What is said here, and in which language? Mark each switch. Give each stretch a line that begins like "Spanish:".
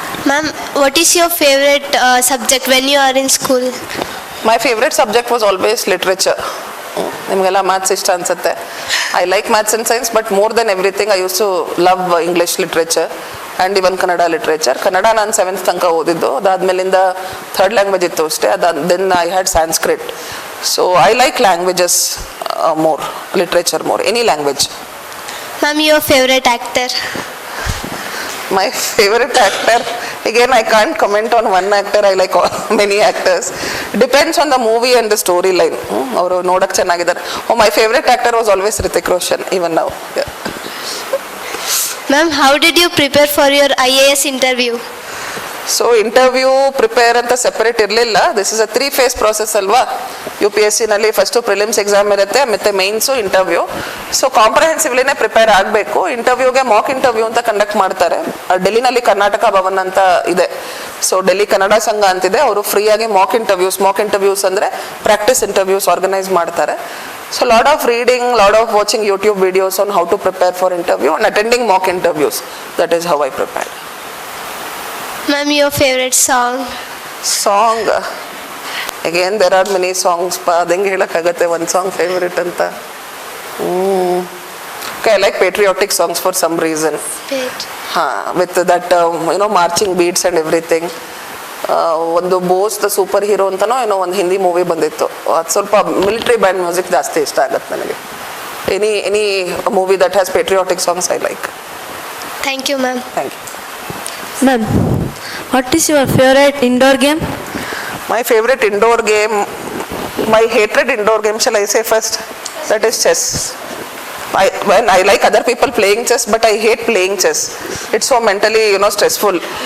English: Ma'am, what is your favorite subject when you are in school? My favorite subject was always literature.
Kannada: ನಿಮಗೆಲ್ಲ maths ಇಷ್ಟ ಅನ್ಸುತ್ತೆ.
English: I like maths and science, but more than everything I used to love English literature and even Kannada literature.
Kannada: Kannada ನಾನು 7th ತನಕ ಓದಿದ್ದು, ಅದಾದ್ಮೇಲಿಂದ 3rd language ಇತ್ತು ಅಷ್ಟೇ.
English: Then I had Sanskrit. So I like languages more, literature more, any language. Ma'am, your favorite actor? My favorite actor, again I can't comment on one actor. I like many actors. Depends on the movie and the storyline.
Kannada: ಅವರು ನೋಡಕ್ಕೆ ಚೆನ್ನಾಗಿದ್ದಾರೆ.
English: Oh, my favorite actor was always Hrithik Roshan, even now. Yeah. Ma'am, how did you prepare for your IAS interview?
Kannada: So interview prepare ಅಂತ separate ಇರಲಿಲ್ಲ.
English: this is a 3 phase process
Kannada: ಅಲ್ವಾ. UPSC-ನಲ್ಲಿ first prelims exam ಇರುತ್ತೆ, ಮತ್ತು Mains interview. So ಕಾಂಪ್ರಹೆನ್ಸಿವ್ಲಿನೇ prepare ಆಗಬೇಕು. ಇಂಟರ್ವ್ಯೂಗೆ mock interview ಅಂತ conduct ಮಾಡ್ತಾರೆ. ಡೆಲ್ಲಿನಲ್ಲಿ ಕರ್ನಾಟಕ ಭವನ್ ಅಂತ ಇದೆ. ಸೊ ಡೆಲ್ಲಿ ಕನ್ನಡ ಸಂಘ ಅಂತಿದೆ, ಅವರು ಫ್ರೀಯಾಗಿ ಮಾಕ್ ಇಂಟರ್ವ್ಯೂಸ್ ಅಂದರೆ ಪ್ರಾಕ್ಟೀಸ್ ಇಂಟರ್ವ್ಯೂಸ್ ಆರ್ಗನೈಸ್ ಮಾಡ್ತಾರೆ.
English: So lot of reading, lot of watching YouTube videos on how to prepare for interview and attending mock interviews. That is how I prepared. Ma'am, your favorite song? Song, again there are many songs.
Kannada: Adenge helakagutte
English: one song favorite anta. Okay, I like patriotic songs for some reason. With that marching beats and everything.
Kannada: ಒಂದು Bose the super hero ಅಂತನೋ ಏನೋ ಒಂದು Hindi movie ಬಂದಿತ್ತು, ಅದು ಸ್ವಲ್ಪ military band music ಜಾಸ್ತಿ ಇಷ್ಟ ಆಗುತ್ತೆ ನನಗೆ.
English: Any movie that has patriotic songs I like. Thank you, ma'am. Thank you. Ma'am, what is your favorite indoor game? My favorite indoor game, my hated indoor game, shall I say first? That is chess. When I like other people playing chess, but I hate playing chess. It's so mentally, stressful.